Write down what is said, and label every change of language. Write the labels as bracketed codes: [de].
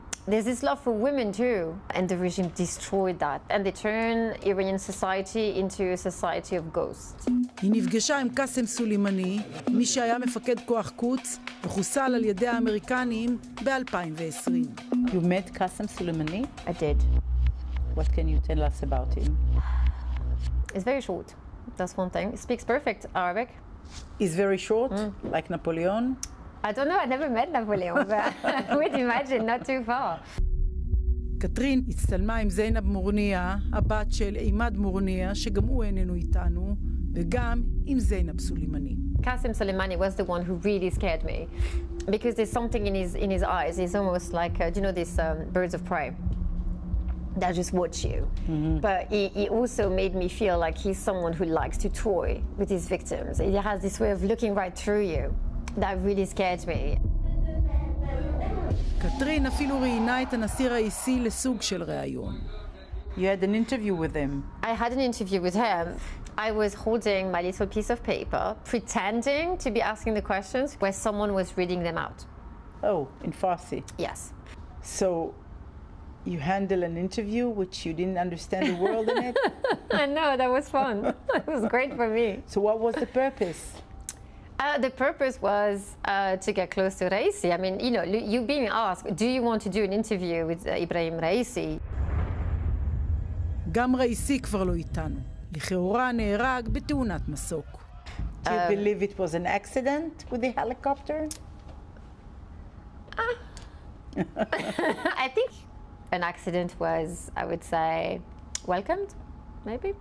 [en] There's this love for women too, and the regime destroyed that, and they turned Iranian society into a society of ghosts. [he] היא נפגשה עם קאסם סולימני, מי שהיה מפקד כוח קוץ, וחוסל על ידי האמריקנים ב-2020. [en] You met קאסם סולימני? I did. What can you tell us about him? It's very short. That's one thing. He speaks perfect Arabic. He's very short, like Napoleon? I don't know, I never met Napoleon, but I would imagine not too far. [he] קתרין הצטלמה עם זינב מורניה, הבת של עימד מורניה, שגם הוא איננו איתנו, וגם עם זינב סולימני. [en] Qasem Soleimani was the one who really scared me, because there's something in his eyes. He's almost like, do you know these birds of prey that just watch you? But he also made me feel like he's someone who likes to toy with his victims. He has this way of looking right through you. That really scared me. [he] קתרין אפילו ראיינה את הנשיא ראיסי לסוג של ראיון. [en] You had an interview with him. I had an interview with him. I was holding my little piece of paper, pretending to be asking the questions where someone was reading them out. Oh, in Farsi? Yes. So, you handle an interview which you didn't understand the world in it? I know, that was fun. It was great for me. So what was the purpose? The purpose was to get close to Raisi. I mean, you know, you're being asked, do you want to do an interview with Ibrahim Raisi? [he] גם ראיסי כבר לא איתנו. לכאורה נהרג בתאונת מסוק. [en] Do you believe it was an accident with the helicopter? I think an accident was, I would say, welcomed, maybe?